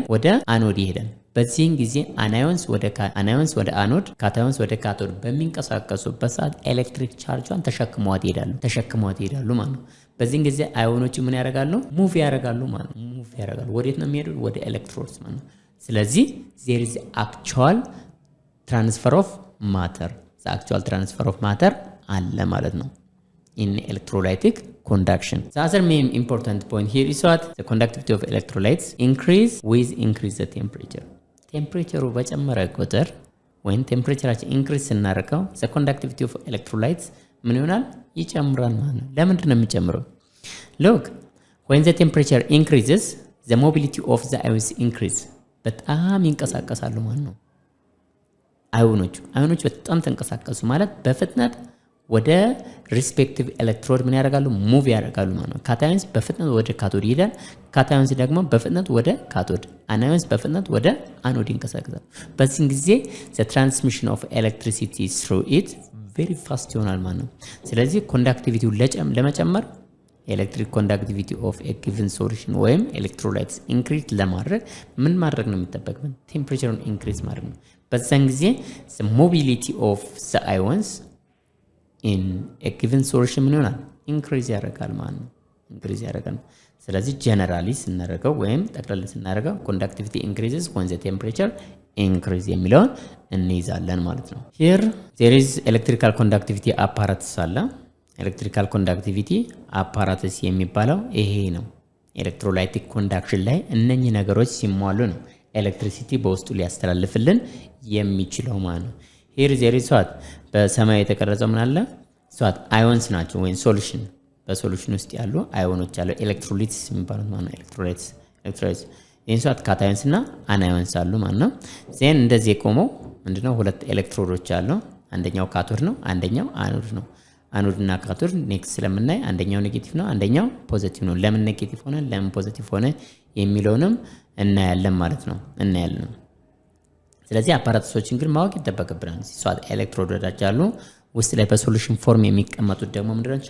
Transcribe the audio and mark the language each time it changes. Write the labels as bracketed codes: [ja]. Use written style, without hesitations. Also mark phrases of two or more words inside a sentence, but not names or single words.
[am] ወደ አኖድ ይሄዳል። በዚህን ጊዜ አናዮንስ ወደ አኖድ፣ ካታዮንስ ወደ ካቶድ በሚንቀሳቀሱበት ሰዓት [en] electric charge [am] ተሸክመዋት ይሄዳሉ ማለት ነው። በዚህን ጊዜ አዮኖቹ ምን ያደርጋሉ? ሙቭ ያደርጋሉ ማለት ነው። ሙቭ ያደርጋሉ። ወዴት ነው የሚሄዱት? ወደ ኤሌክትሮድስ ማለት ነው። ስለዚህ [en] there is actual transfer of matter, the actual transfer of matter [am] አለ ማለት ነው [en] in electrolytic conduction. The other main important point here is what the conductivity of electrolytes increase the temperature. [am] ቴምፕሬቸሩ በጨመረ ቁጥር ወይም ቴምፕሬቸራችን ኢንክሪዝ ስናደርገው [en] the conductivity of electrolytes [am] ምን ይሆናል? ይጨምራል ማለት ነው። ለምንድን ነው የሚጨምረው? [en] Look, when the temperature increases the mobility of the ions increase. [am] በጣም ይንቀሳቀሳሉ ማለት ነው። አዮኖች በጣም ተንቀሳቀሱ ማለት በፍጥነት ወደ ሪስፔክቲቭ ኤሌክትሮድ ምን ያደርጋሉ? ሙቭ ያደርጋሉ ማለት ነው። ካታዮንስ በፍጥነት ወደ ካቶድ ይሄዳል። ካታዮንስ ደግሞ በፍጥነት ወደ ካቶድ፣ አናዮንስ በፍጥነት ወደ አኖድ ይንቀሳቀሳሉ። በዚህ ጊዜ [en] the transmission of electricity through it very fast [am] ይሆናል ማለት ነው። ስለዚህ ኮንዳክቲቪቲው ለመጨመር [en] electric conductivity of a given solution [am] ወይም ኤሌክትሮላይትስ ኢንክሪዝ ለማድረግ ምን ማድረግ ነው የሚጠበቅብን? ቴምፕሬቸሩን ኢንክሪዝ ማድረግ ነው። በዛን ጊዜ [en] the mobility of the ions in a given solution [am] ምን ይሆናል? ኢንክሪዝ ያደርጋል ማለት ነው። ኢንክሪዝ ያደርጋል። ስለዚህ ጀነራሊ ስናደርገው ወይም ጠቅላላ ስናደርገው [en] conductivity increases when the temperature increase [am] የሚለውን እንይዛለን ማለት ነው። [en] here there is electrical conductivity apparatus [am] አለ። [en] electrical conductivity apparatus [am] የሚባለው ይሄ ነው። ኤሌክትሮላይቲክ ኮንዳክሽን ላይ እነኚህ ነገሮች ሲሟሉ ነው ኤሌክትሪሲቲ በውስጡ ሊያስተላልፍልን የሚችለው ማለት ነው። [en] here there is what [am] በሰማይ የተቀረጸው ምን አለ? [en] what ions [am] ናቸው ወይም ሶሉሽን፣ በሶሉሽን ውስጥ ያሉ አዮኖች አሉ። ኤሌክትሮሊሲስ የሚባሉት ማለት ነው። ኤሌክትሮላይሲስ ይሄን what ካታዮንስ እና አናዮንስ አሉ ማለት ነው። ዜን እንደዚህ የቆመው ምንድነው? ሁለት ኤሌክትሮዶች አሉ። አንደኛው ካቶድ ነው፣ አንደኛው አኖድ ነው። አኖድ እና ካቶድ ኔክስት ስለምናይ አንደኛው ኔጌቲቭ ነው፣ አንደኛው ፖዚቲቭ ነው። ለምን ኔጌቲቭ ሆነ ለምን ፖዚቲቭ ሆነ የሚለውንም እናያለን ማለት ነው። ስለዚህ አፓራተሶችን ግን ማወቅ ይጠበቅብናል። ሲሷት ኤሌክትሮዶች አሉ ውስጥ ላይ በሶሉሽን ፎርም የሚቀመጡት ደግሞ ምንድናቸው?